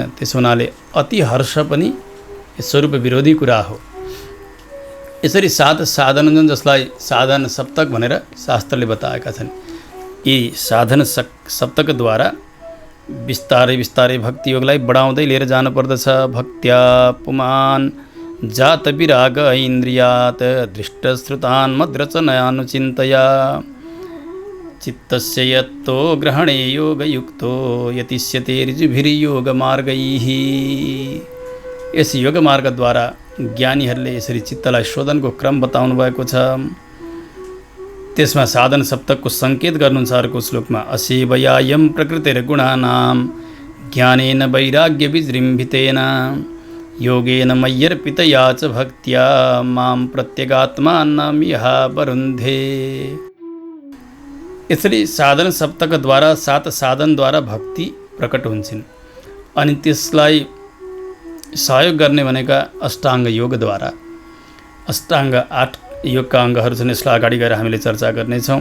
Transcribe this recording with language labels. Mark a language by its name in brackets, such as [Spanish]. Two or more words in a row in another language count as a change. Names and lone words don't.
[Nepali] त्यसो हुनाले अति हर्ष पनि स्वरूप विरोधी कुरा हो। यसरी 7 साधन हुन्छन् जसलाई साधन सप्तक भनेर शास्त्रले बताएका छन्। यी साधन सप्तकद्वारा बिस्तारै बिस्तारै भक्ति योगलाई बढाउँदै लिएर जानुपर्दछ। [Sanskrit] भक्त्या पुमान जात विराग इन्द्रियात दृष्टश्रुतान् मद्रचनानुचिन्तया चित्तस्य यत्तो ग्रहणे योगयुक्तो यतिष्यते ऋजुभिर्योगमार्गैः। [Nepali] यस योगमार्गद्वारा ज्ञानीहरूले यसरी चित्तलाई शोधनको क्रम बताउनु भएको छ। त्यसमा साधन सप्तकको सङ्केत गर्नुहुन्छ अर्को श्लोकमा। [Sanskrit] असेवयायम प्रकृतिर्गुणानां ज्ञानेन वैराग्य विजृम्भितेन योगेन मय्यर्पितया च भक्त्या मां प्रत्यगात्मानमिह वरुन्धे। [Nepali] यसरी साधन सप्तकद्वारा 7 साधनद्वारा भक्ति प्रकट हुन्छन् अनि त्यसलाई सहयोग गर्ने भनेका अष्टाङ्ग योगद्वारा। अष्टाङ्ग 8 योगका अङ्गहरू छन्, यसलाई अगाडि गएर हामीले चर्चा गर्नेछौँ।